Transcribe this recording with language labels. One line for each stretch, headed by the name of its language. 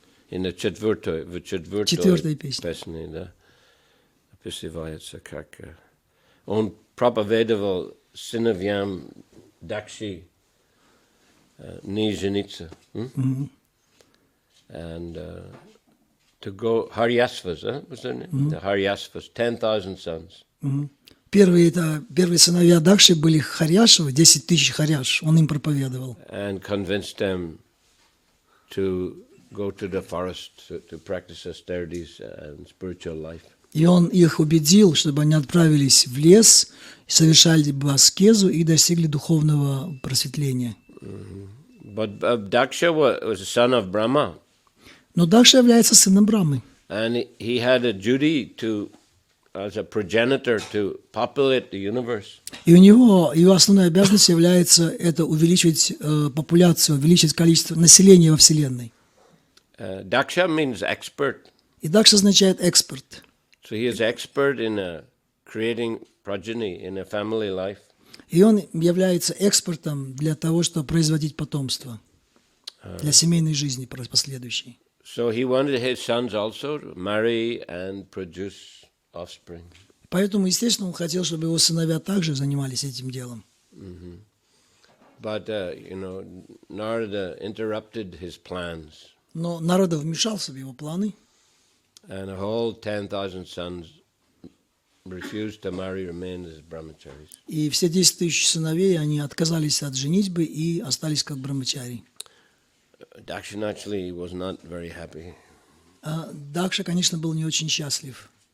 English: In the
Russian: четвертой песне, да, описывается, как он проповедовал сыновьям Дакши не жениться.
English: And to go, Haryasvas, was their name? The Haryasvas, 10,000 sons.
Russian: Первые сыновья Дакши были Харьяшевы, 10 тысяч Харьяш, он им проповедовал.
English: And convinced them to go to the forest to practice austerities and spiritual life.
Russian: И он их убедил, чтобы они отправились в лес, совершали аскезу и достигли духовного просветления.
English: But Daksha was a son of Brahma.
Russian: Но Дакша является сыном Брамы.
English: And he had a duty to, as a progenitor, to populate the universe.
Russian: И его основной обязанностью является это увеличивать популяцию, увеличить количество населения во Вселенной.
English: Daksha means expert.
Russian: И Дакша означает эксперт.
English: So he is expert in creating progeny in a family life.
Russian: И он является экспертом для того, чтобы производить потомство, для семейной жизни последующей.
English: So he wanted his sons also to marry and produce offspring.
Russian: Поэтому, естественно, он хотел, чтобы его сыновья также занимались этим делом.
English: But, Narada interrupted his plans.
Russian: Но Нарада вмешался в его планы.
English: And a whole 10,000 sons refused to marry, remained as brahmacharis.
Russian: И все 10 тысяч сыновей, они отказались от женитьбы и остались как брамачари.
English: Daksha naturally was not very happy.
Russian: Дакша, конечно, был не очень счастлив.